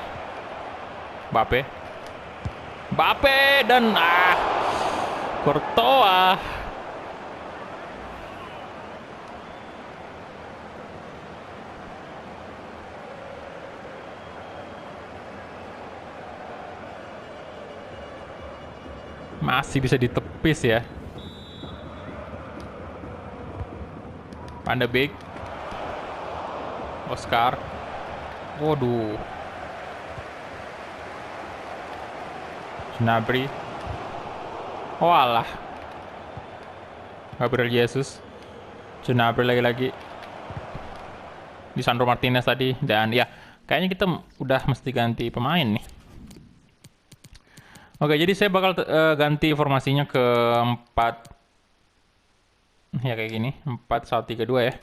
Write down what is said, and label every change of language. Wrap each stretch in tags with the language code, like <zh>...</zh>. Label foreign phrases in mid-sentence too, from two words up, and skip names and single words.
<id>Mbappe dan Courtois. Masih bisa ditepis ya. Van de Beek. Oscar. Waduh. Gnabry. Oh alah. Gabriel Jesus. Gnabry lagi-lagi. Lisandro Martinez tadi. Dan ya, kayaknya kita udah mesti ganti pemain nih. Oke, jadi saya bakal ganti formasinya ke 4 ya kayak gini, 4-1-3-2 ya.</id>